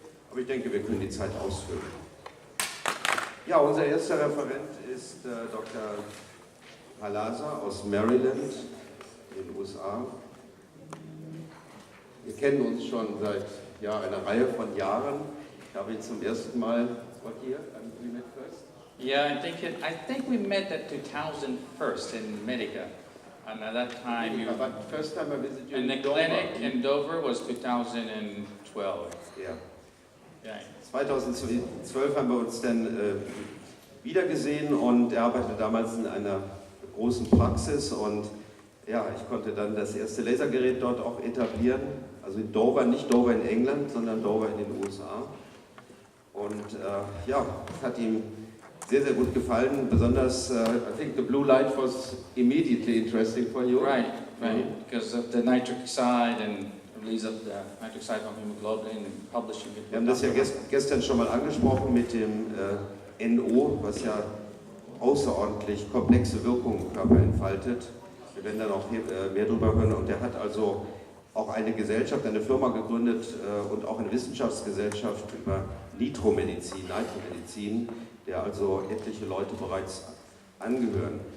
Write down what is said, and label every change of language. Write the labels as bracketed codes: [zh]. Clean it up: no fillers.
[de] Aber ich denke, wir können die Zeit ausfüllen. Ja, unser erster Referent ist Dr. Halasa aus Maryland in den USA. Wir kennen uns schon seit einer Reihe von Jahren. Ich habe ihn zum ersten Mal here. [en] We met first. Yeah, I think we met at 2001 in Medica. And at that time, but first time I visited you in the clinic in Dover was 2012. [de] Ja. [en] Yeah. [de] 2012 haben wir uns dann wiedergesehen und er arbeitete damals in einer großen Praxis und ja, ich konnte dann das erste Lasergerät dort auch etablieren. Also in Dover, nicht Dover in England, sondern Dover in den USA. Und ja, es hat ihm sehr, sehr gut gefallen. [en] Besonders, I think the blue light was immediately interesting for you. Right. Because of the nitric oxide and release of the nitric oxide from hemoglobin and publishing it. [de] Wir haben das ja gestern schon mal angesprochen mit dem NO, was ja außerordentlich komplexe Wirkungen im Körper entfaltet. Wir werden dann auch mehr darüber hören. Und er hat also auch eine Gesellschaft, eine Firma gegründet und auch eine Wissenschaftsgesellschaft über Nitromedicine, der also etliche Leute bereits angehören.